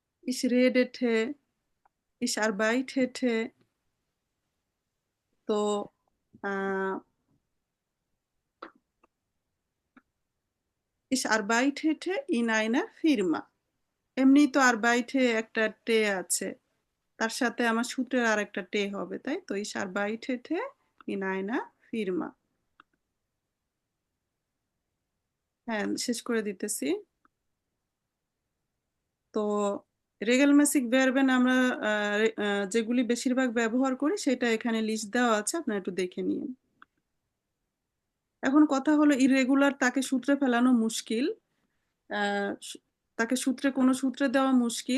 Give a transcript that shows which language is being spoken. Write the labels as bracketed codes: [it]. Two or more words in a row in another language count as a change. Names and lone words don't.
[de] Ich redete, ich arbeitete। [bn] তো আহ, [de] ich arbeitete in einer Firma। [bn] এমনি তো আরবাইটে একটা টে আছে, তার সাথে আমার সূত্রের আর একটা টে হবে, তাই তো [de] ich arbeitete in einer Firma। [bn] হ্যাঁ, শেষ করে দিতেছি। তো [de] regelmäßige Verben [bn] আমরা যেগুলি বেশিরভাগ ব্যবহার করি সেটা এখানে লিস্ট দেওয়া আছে, আপনারা একটু দেখে নিন। এখন কথা হলো ইরেগুলার তাকে সূত্রে ফেলানো মুশকিল, তাকে কোনো সূত্রে দেওয়া মুশকিল।